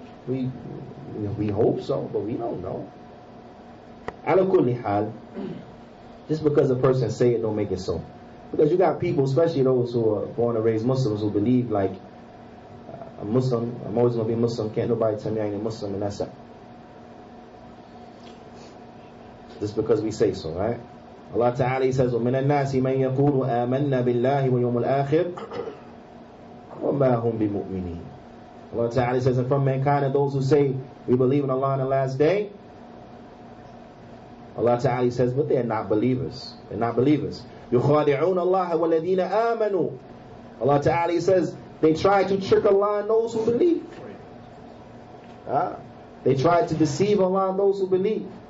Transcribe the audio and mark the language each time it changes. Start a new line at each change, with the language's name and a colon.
English: We hope so, but we don't know.
Arabic: Ala kulli hal,
English: just because a person say it don't make it so. Because you got people, especially those who are born and raised Muslims, who believe like I'm Muslim, I'm always going to be Muslim, can't nobody tell me I ain't a Muslim, and that's it. Just because we say so, right? Allah Ta'ala says,
Arabic: وَمِنَ النَّاسِ مَنْ يَقُولُ آمَنَّا بِاللَّهِ وَيَوْمُ الْآخِرِ وَمَا هُمْ بِمُؤْمِنِينَ.
English: Allah Ta'ala says, and from mankind are those who say, we believe in Allah on the last day. Allah Ta'ala says, but they are not believers. They're not believers.
Arabic: يُخَادِعُونَ اللَّهَ وَالَّذِينَ آمَنُوا.
English: Allah Ta'ala says, they try to trick Allah and those who believe. They try to deceive Allah and those who believe.